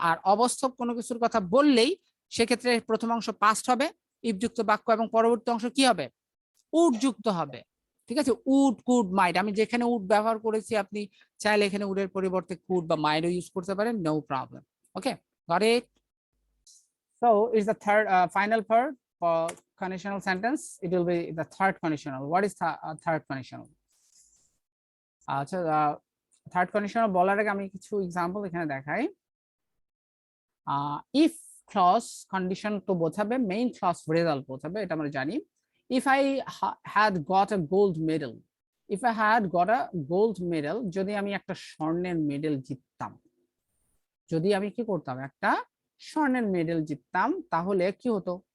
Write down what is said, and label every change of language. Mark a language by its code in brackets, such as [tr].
[bn] আর অবাস্তব কোনো কিছুর কথা বললেই সেক্ষেত্রে প্রথম অংশ পাস্ট হবে, ইফযুক্ত বাক্য, এবং পরবর্তী অংশ কি হবে? উড যুক্ত হবে। ঠিক আছে, উড, কুড, মাইট। আমি যেখানে উড ব্যবহার করেছি আপনি চাইলে এখানে উডের পরিবর্তে কুড বা মাইটও ইউজ করতে পারেন, no problem. Okay, got it? [en] So it's the third final part for conditional sentence. It will be the third conditional. What is third conditional? [bn] আচ্ছা, থার্ড কন্ডিশনাল বলার আগে আমি কিছু এক্সাম্পল এখানে দেখাই। ইফ ক্লজ কন্ডিশন তো বোঝাবে, মেইন ক্লজ রেজাল্ট বোঝাবে, এটা আমরা জানি। [en] if I had got a gold medal, [bn] if I had got a gold medal, যদি আমি একটা স্বর্ণের মেডেল জিততাম, যদি আমি কি করতাম, একটা স্বর্ণের মেডেল জিততাম, তাহলে কি হতো?